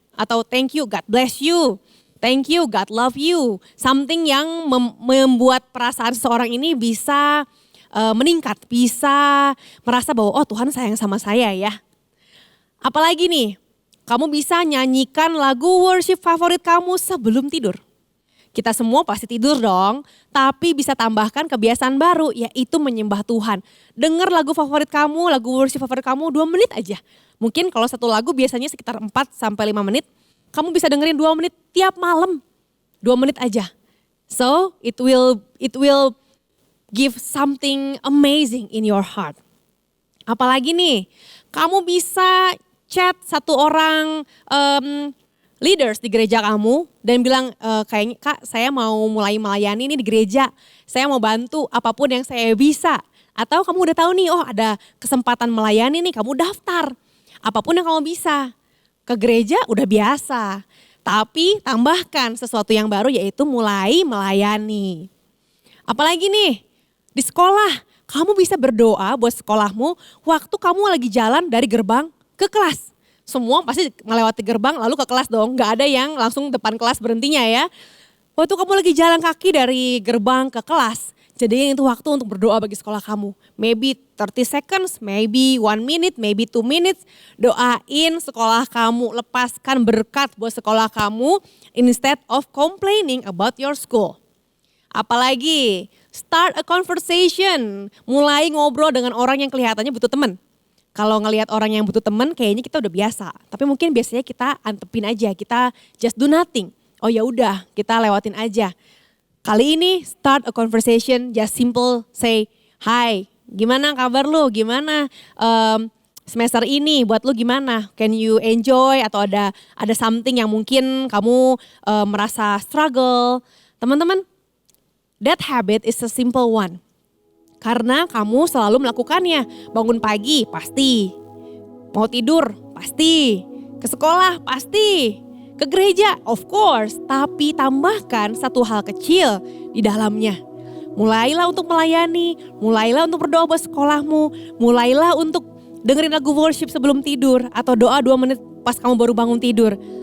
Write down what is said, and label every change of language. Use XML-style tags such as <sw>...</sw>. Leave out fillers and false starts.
<id>Atau</id> <en>thank you, God bless you. Thank you, God love you. Something</en> <id>yang membuat perasaan seseorang ini bisa meningkat. Bisa merasa bahwa oh Tuhan sayang sama saya ya. Apalagi nih, kamu bisa nyanyikan lagu worship favorit kamu sebelum tidur. Kita semua pasti tidur dong, tapi bisa tambahkan kebiasaan baru yaitu menyembah Tuhan. Dengar lagu favorit kamu, lagu worship favorit kamu 2 menit aja. Mungkin kalau satu lagu biasanya sekitar 4-5 menit, kamu bisa dengerin 2 menit tiap malam. 2 menit aja.</id> <en>So it will give something amazing in your heart.</en> <id>Apalagi nih, kamu bisa chat satu orang leaders di gereja kamu dan bilang kayaknya Kak saya mau mulai melayani ini di gereja. Saya mau bantu apapun yang saya bisa. Atau kamu udah tahu nih oh ada kesempatan melayani nih kamu daftar. Apapun yang kamu bisa. Ke gereja udah biasa. Tapi tambahkan sesuatu yang baru yaitu mulai melayani. Apalagi nih di sekolah kamu bisa berdoa buat sekolahmu waktu kamu lagi jalan dari gerbang ke kelas. Semua pasti melewati gerbang lalu ke kelas dong. Gak ada yang langsung depan kelas berhentinya ya. Waktu kamu lagi jalan kaki dari gerbang ke kelas. Jadi itu waktu untuk berdoa bagi sekolah kamu.</id> <en>Maybe 30 seconds, maybe 1 minute, maybe 2 minutes.</en> <id>Doain sekolah kamu, lepaskan berkat buat sekolah kamu.</id> <en>Instead of complaining about your school.</en> <id>Apalagi</id> <en>start a conversation.</en> <id>Mulai ngobrol dengan orang yang kelihatannya butuh teman. Kalau ngelihat orang yang butuh teman kayaknya kita udah biasa. Tapi mungkin biasanya kita antepin aja, kita</id> <en>just do nothing.</en> <id>Oh ya udah, kita lewatin aja. Kali ini</id> <en>start a conversation, just simple say, "Hi,</en> <id>gimana kabar lu? Gimana semester ini buat lu gimana?</id> <en>Can you enjoy</en> <id>atau ada</id> <en>something</en> <id>yang mungkin kamu merasa</id> <en>struggle?</en> <id>Teman-teman,</id> <en>that habit is a simple one.</en> <id>Karena kamu selalu melakukannya. Bangun pagi pasti, mau tidur pasti, ke sekolah pasti, ke gereja</id> <en>of course.</en> <id>Tapi tambahkan satu hal kecil di dalamnya. Mulailah untuk melayani, mulailah untuk berdoa buat sekolahmu, mulailah untuk dengerin lagu worship sebelum tidur atau doa 2 menit pas kamu baru bangun tidur.</id>